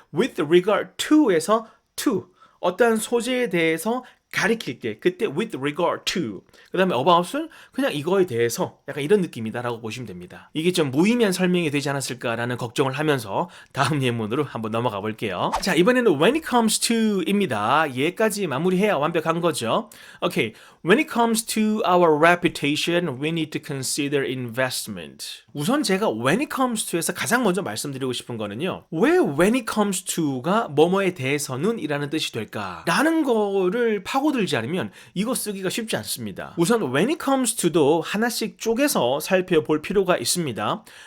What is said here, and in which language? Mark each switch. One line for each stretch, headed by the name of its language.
Korean: with regard to에서 to 어떠한 소재에 대해서 가리킬 때 그때 with regard to 그 다음에 about은 그냥 이거에 대해서 약간 이런 느낌이다라고 보시면 됩니다. 이게 좀 무의미한 설명이 되지 않았을까라는 걱정을 하면서 다음 예문으로 한번 넘어가 볼게요. 자, 이번에는 when it comes to 입니다. 얘까지 마무리해야 완벽한 거죠.
English: Okay, when it comes to our reputation, we need to consider investment.
Korean: 우선 제가 when it comes to에서 가장 먼저 말씀드리고 싶은 거는요. 왜 when it comes to가 뭐뭐에 대해서는 이라는 뜻이 될까? 라는 거를 파고들지 않으면 이거 쓰기가 쉽지 않습니다. 우선 when it comes to도 하나씩 쪼개서 살펴볼 필요가 있습니다.